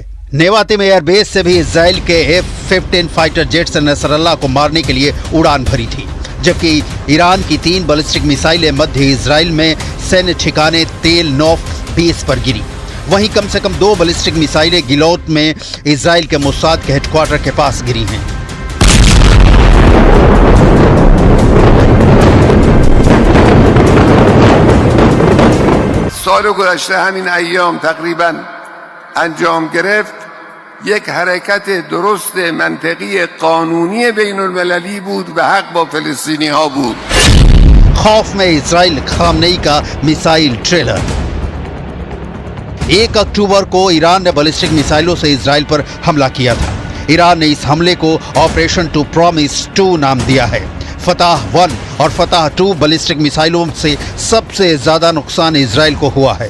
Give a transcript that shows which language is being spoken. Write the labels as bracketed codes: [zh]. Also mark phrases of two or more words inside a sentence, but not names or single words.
[hi] नेवातिम एयरबेस से भी इजराइल के F-15 [en] fighter jets [hi] ने नसरल्लाह को मारने के लिए उड़ान भरी थी, जबकि ईरान की 3 बैलिस्टिक मिसाइलें मध्य इजराइल में सैन्य ठिकाने तेल नोफ बेस पर गिरी। वहीं कम से कम 2 बैलिस्टिक मिसाइलें गिलोत में इजराइल के मोसाद के हेडक्वार्टर के पास गिरी हैं। [fa] سال گذشته همین ایام تقریبا انجام گرفت یک حرکت درست منطقی قانونی بین المللی بود و حق با فلسطینی ها بود. [hi] खौफ में इजराइल, खामनेई का मिसाइल ट्रेलर। 1 अक्टूबर को ईरान ने बैलिस्टिक मिसाइलों से इजराइल पर हमला किया था। ईरान ने इस हमले को ऑपरेशन टू प्रॉमिस 2 नाम दिया है। फतह 1 और फतह 2 बैलिस्टिक मिसाइलों से सबसे ज्यादा नुकसान इजराइल को हुआ है।